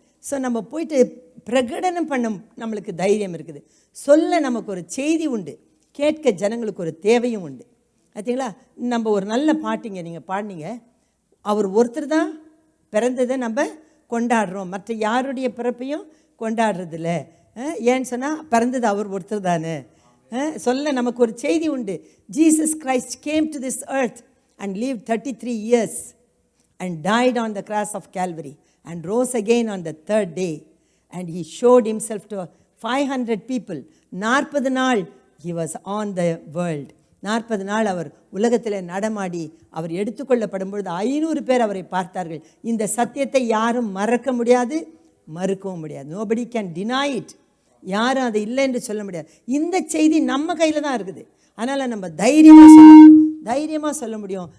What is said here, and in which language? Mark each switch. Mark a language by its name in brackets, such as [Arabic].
[Tamil] So நம்ம போயிட்டு பிரகடனம் பண்ண நம்மளுக்கு தைரியம் இருக்குது, சொல்ல நமக்கு ஒரு செய்தி உண்டு, கேட்க ஜனங்களுக்கு ஒரு தேவையும் உண்டு. பார்த்தீங்களா? நம்ம ஒரு நல்ல பாட்டிங்க நீங்கள் பாடினீங்க, அவர் ஒருத்தர் தான் பிறந்ததை நம்ம கொண்டாடுறோம், மற்ற யாருடைய பிறப்பையும் கொண்டாடுறதில்ல. ஏன்னு சொன்னால் பிறந்தது அவர் ஒருத்தர் தானே. சொல்ல நமக்கு ஒரு செய்தி உண்டு. [English] Jesus Christ came to this earth and lived 33 years and died on the cross of Calvary and rose again on the third day, and he showed himself to 500 people. 40 [Tamil] நாள் [English] he was on the world. [Tamil] 40 நாள் அவர் உலகத்தில் நடமாடி அவர் எடுத்துக்கொள்ளப்படும் பொழுது 500 பேர் அவரை பார்த்தார்கள். இந்த சத்தியத்தை யாரும் மறக்க முடியாது, மறுக்கவும் முடியாது. [English] nobody can deny it. [Tamil] யாரும் அது இல்லை என்று சொல்ல முடியாது. இந்த செய்தி நம்ம கையில் தான் இருக்குது. அதனால் நம்ம தைரியமாக சொல்ல முடியும்.